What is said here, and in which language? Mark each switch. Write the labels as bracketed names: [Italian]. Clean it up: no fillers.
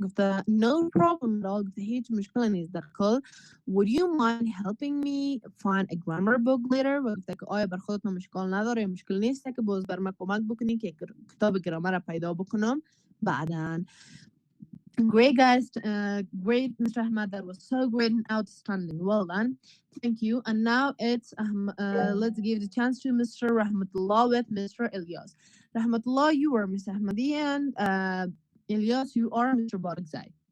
[English] گفته no problem at all. [Persian] گفته هیچ مشکل نیست داخل. [English] Would you mind helping me find a grammar book later? [Persian] و گفته که آیا بر خودتون مشکل نداره، مشکل نیست که باز بر من کمک بکنی که کتاب گرامر پیدا بکنم بعداً. [English] Great, guys. Great, Mr. Ahmad. That was so great and outstanding. Well done. Thank you. And now it's let's give the chance to Mr. Rahmatullah with Mr. Ilyas. Rahmatullah, you are Mr. Ahmadi, and Ilyas, you are Mr. Barakzai.